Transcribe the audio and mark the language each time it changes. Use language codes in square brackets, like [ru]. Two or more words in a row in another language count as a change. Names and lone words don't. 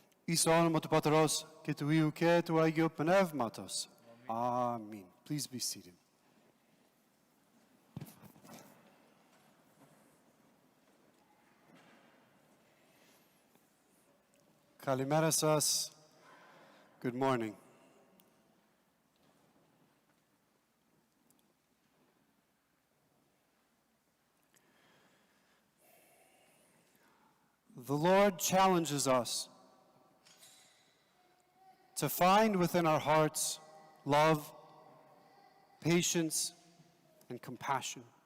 [el] Εις το όνομα του Πατρός και του Υιού και του Αγίου Πνεύματος. Αμήν. [en] Please be seated. [el] Καλημέρα σας. [en] Good morning. The Lord challenges us to find within our hearts love, patience, and compassion.